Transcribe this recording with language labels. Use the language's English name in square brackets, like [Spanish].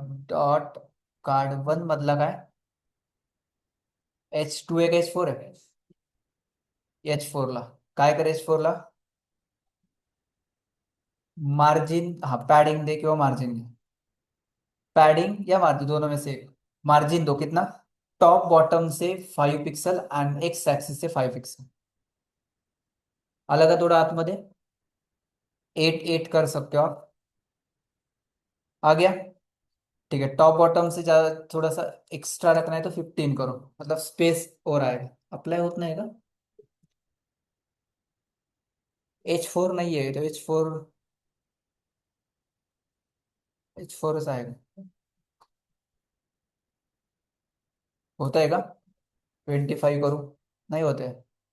[Marathi] Dot card 1 मधला काय? H2 आहे का H4 आहे? H4 ला काय कर, H4 ला मार्जिन, हा पॅडिंग दे किंवा मार्जिन दे. [Hindi] पॅडिंग या मार्जिन दोनों में से एक. मार्जिन दो कितना? टॉप बॉटम से 5 पिक्सल एंड एक्स एक्सिस से 5 पिक्सल. अलग है थोड़ा [Marathi] आतमध्ये. [Hindi] 8 8 कर सकते हो आप. आ गया? ठीक है, टॉप बॉटम से ज्यादा थोड़ा सा एक्स्ट्रा रखना है तो 15 करो, मतलब स्पेस और आएगा. अप्लाई होता है [Marathi] का? [Hindi] H4 नहीं है तो H4 आएगा. होता है [Marathi] का? [Hindi] 25 करूँ? नहीं होते है.